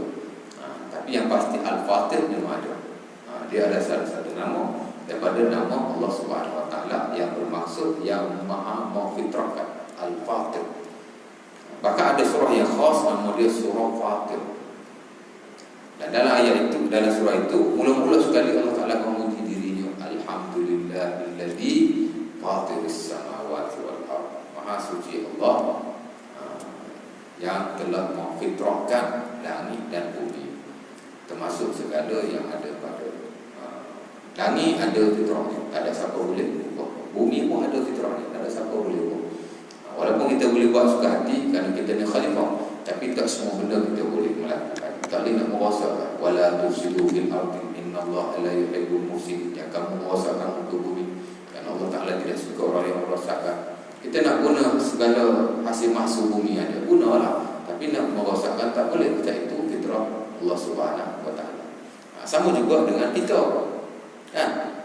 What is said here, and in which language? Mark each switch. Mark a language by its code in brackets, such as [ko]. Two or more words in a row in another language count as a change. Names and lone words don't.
[ms] Tapi yang pasti Al-Fatir memang ada. Dia ada salah satu nama daripada nama Allah [ar] سبحانه وتعالى [ms] yang bermaksud yang maha memfitrahkan, Al-Fatir. Bahkan ada surah yang khas nama dia surah Fatir. Dan dalam ayat itu, dalam surah itu, mula-mula sekali Allah Ta'ala memuji dirinya, [ar] الحمد لله الذي فاطر السماوات والأرض. [ms] Maha suci Allah yang telah memfitrahkan langit dan bumi, termasuk segala yang ada pada langit ada fitrahnya, tak ada siapa boleh ubah. Bumi pun ada fitrahnya, tak ada siapa boleh ubah. Walaupun kita boleh buat suka hati kerana kita ni khalifah, tapi tak semua benda kita boleh melakukan. Tak boleh nak merosakkan. [ar] ولا تفسدوا في الأرض إن الله لا يحب المفسدين. [ms] Yang kamu merosakkan muka bumi, dan Allah Ta'ala tidak suka orang yang merosakkan. Kita nak guna segala hasil mahsul bumi ada, gunalah. Tapi nak merosakkan tak boleh. Kita itu fitrah Allah [ar] سبحانه وتعالى. [ms] Sama juga dengan kita. Kan?